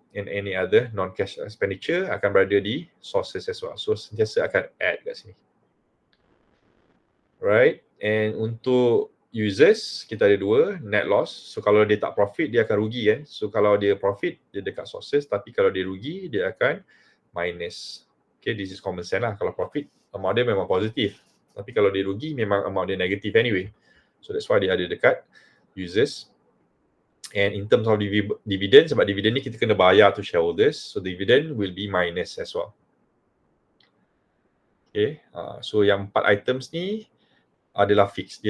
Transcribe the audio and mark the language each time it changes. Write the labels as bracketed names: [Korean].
[English] And any other non-cash expenditure [Malay] akan berada di [English] sources as well. [Malay] So sentiasa akan add kat sini. [English] Right? [Malay] And untuk users, kita ada 2, net loss. So kalau dia tak profit, dia akan rugi kan. So kalau dia profit, dia dekat sources. Tapi kalau dia rugi, dia akan minus. [English] Okay, this is common sense lah. [Malay] Kalau profit, amount dia memang positif. Tapi kalau dia rugi, memang amount dia negatif anyway. [English] So that's why [Malay] dia ada dekat [English] users. And in terms of dividend, [Malay] sebab dividend ni kita kena bayar [English] to shareholders. So dividend will be minus as well. [Malay] Okay, so yang 4 items ni adalah fix.